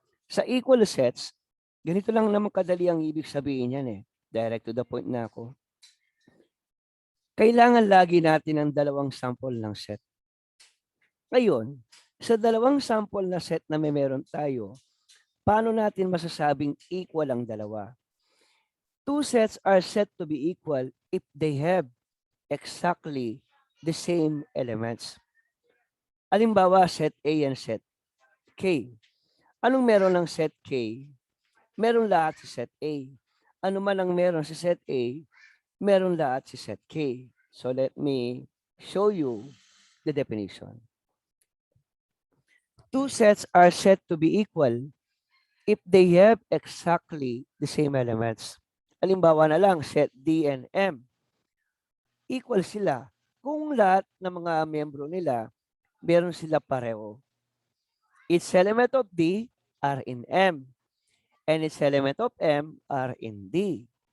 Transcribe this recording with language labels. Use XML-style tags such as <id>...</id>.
<tl>Sa equal sets, ganito lang naman kadali ang ibig sabihin yan eh.</tl> <en>Direct to the point</en> <tl>na ako. Kailangan lagi natin ang dalawang sample ng set. Ngayon, sa dalawang sample na set na may meron tayo, paano natin masasabing equal ang dalawa?</tl> <en>Two sets are said to be equal if they have exactly the same elements.</en> <tl>Halimbawa, set A and set K. Anong meron ng set K? Meron lahat si set A. Ano man ang meron si set A, meron lahat si set K.</tl> <en>So let me show you the definition. Two sets are said to be equal if they have exactly the same elements.</en> <tl>Halimbawa na lang,</tl> <en>set D and M.</en> <tl>Equal sila kung lahat ng mga miyembro nila, meron sila pareho.</tl> <en>Its element of D are in M, and its element of M are in D.</en>